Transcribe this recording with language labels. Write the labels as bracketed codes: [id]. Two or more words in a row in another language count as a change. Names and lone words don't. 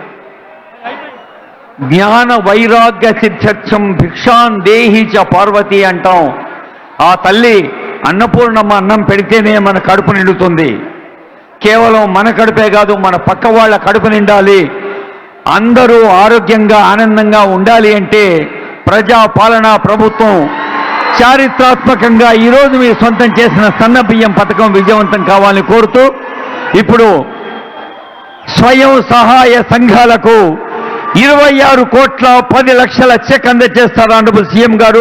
[sa] ज्ञान वैराग्य सिद्ध्यक्षम भिक्षान देहि च पार्वती अंटाం. [te] ఆ తల్లి అన్నపూర్ణమ్మ అన్నం పెడితేనే మన కడుపు నిండుతుంది. కేవలం మన కడుపే కాదు, మన పక్క వాళ్ళ కడుపు నిండాలి, అందరూ ఆరోగ్యంగా ఆనందంగా ఉండాలి అంటే ప్రజా పాలనా ప్రభుత్వం చారిత్రాత్మకంగా ఈరోజు మీరు సొంతం చేసిన సన్న బియ్యం పథకం విజయవంతం కావాలని కోరుతూ ఇప్పుడు స్వయం సహాయ సంఘాలకు 26 కోట్ల 10 లక్షల చెక్ అందజేస్తారు [en] Honorable CM [te] గారు.